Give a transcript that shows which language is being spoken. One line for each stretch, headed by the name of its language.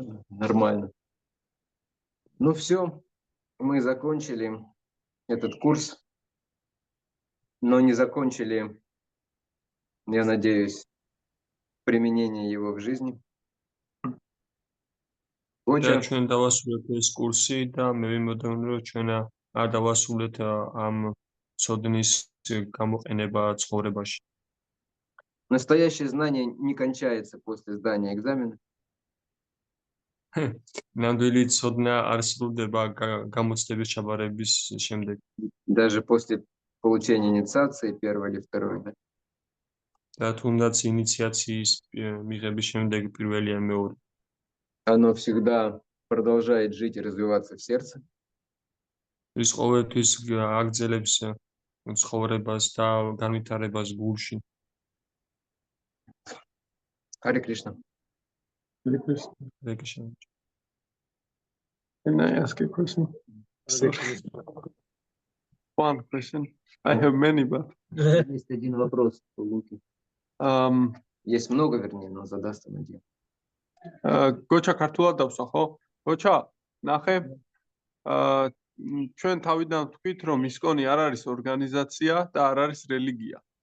Russian: Нормально. Ну все, мы закончили этот курс, но не закончили, я надеюсь, применение его в жизни.
Georgian: და
Russian: Гоча,
Georgian: ჩვენ დავასრულეთ ეს კურსი და მე ვიმოდენ რომ ჩვენ არ დავასრულეთ ამ ცოდნის გამოყენება ცხოვრებაში.
Russian: настоящее знание не кончается после сдания экзамена.
Georgian: ნამდვილი ცოდნა არ სრულდება გამოცდების ჩაბარების შემდეგ.
Russian: Даже после получения инициации первой или второй. Да?
Georgian: და თუნდაც ინიციაციის მიღების შემდეგ პირველი ან მეორე.
Russian: Оно всегда продолжает жить и развиваться в сердце.
Georgian: ის ყოველთვის აგრძელებს ცხოვრებას და განვითარებას გულში.
Russian: Харе Кришна.
English: Hare Krishna. რეკიშენ. Can I ask a question?
Russian: Харе Кришна.
English: One question. I have many, but
Russian: Есть один вопрос у Луки. um, Есть много, вернее, но задаст он один.
Georgian: გოჩა ქართულად დავსვა, ხო? გოჩა, ნახე. ჩვენ თავიდან ვთქვით, რომ ისკონი არ არის ორგანიზაცია და არ არის რელიგია.